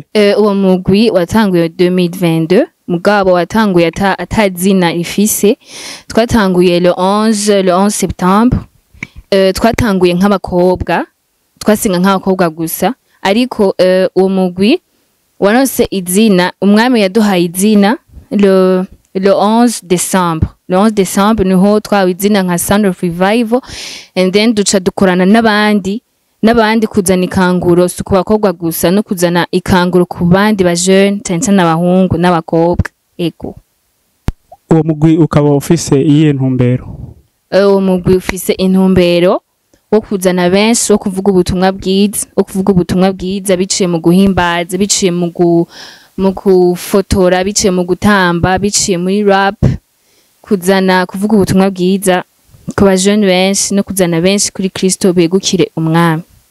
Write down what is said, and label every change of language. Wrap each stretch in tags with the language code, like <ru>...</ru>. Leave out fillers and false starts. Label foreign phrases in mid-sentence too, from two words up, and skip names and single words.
<rn>Uwo mugwi watanguye 2022 mugabo watanguye atazina ifise twatanguye</rn> <fr>le 11 septembre</fr> <rn>twatanguye nk'abakobwa twasinga nk'abakobwa gusa ariko uwo mugwi waronse izina umwami yaduhaye izina</rn> <fr>le 11 décembre. Le 11 décembre</fr> <rn>niho twawe izina nka Sound of Revival</rn> <en>and then</en> <rn>duca dukorana n'abandi kuzana ikanguro su ku bakobwa gusa no kuzana ikanguro ku bandi ba jeune cyane n'abahungu n'abakobwa ego. Uwo mugwi ukaba ufise iyihe ntumbero? Uwo mugwi ufise intumbero wo kuzana benshi wo kuvuga ubutumwa bwiza biciye mu guhimbaza biciye mu gufotora biciye mu gutamba biciye muri rap kuvuga ubutumwa bwiza ku bajene benshi no kuzana benshi kuri Kristo begukire umwami.</rn>